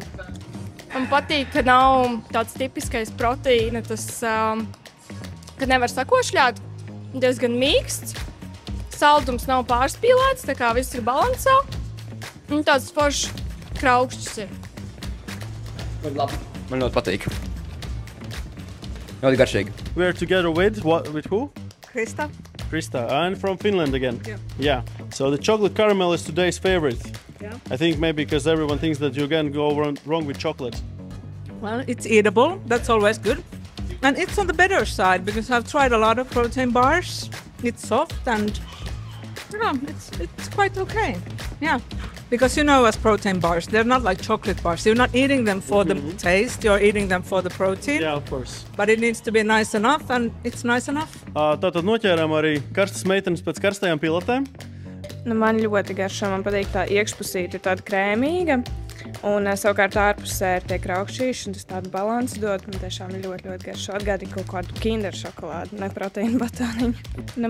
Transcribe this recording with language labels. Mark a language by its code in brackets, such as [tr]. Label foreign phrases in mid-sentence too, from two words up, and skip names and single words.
[lv] Man patīk, ka nav tāds tipiskais proteīna, tas, ka nevar sakošļāt, diezgan mīksts. Saldums nav pārspīlēts, tā kā viss ir balansā. Un tāds foršs kraukšķis ir. Man ļoti patīk. Ļoti garšīgi. [en] We're together with who? Krista. Krista, and from Finland again. Yeah. So the chocolate caramel is today's favorite. Yeah. I think maybe because everyone thinks that you can go wrong with chocolate. Well, it's eatable. That's always good. And it's on the better side because I've tried a lot of protein bars. It's soft and it's quite okay. Yeah. Because you know, as protein bars, they're not like chocolate bars. You're not eating them for the taste, you're eating them for the protein. Yeah, of course. But it needs to be nice enough, and it's nice enough. [lv] Tātad noķērām arī karstas meitenes pēc karstajām pilotēm. Man ļoti garšo, man patīk tā iekšpusīte ir tāda krēmīga. Un savukārt ārpusē ir tie kraukšķīši, un tas tādu balansu dod. Man tiešām ļoti, ļoti garšo. Atgādina kaut kādu kinder šokolādu, ne proteīnu batoniņu.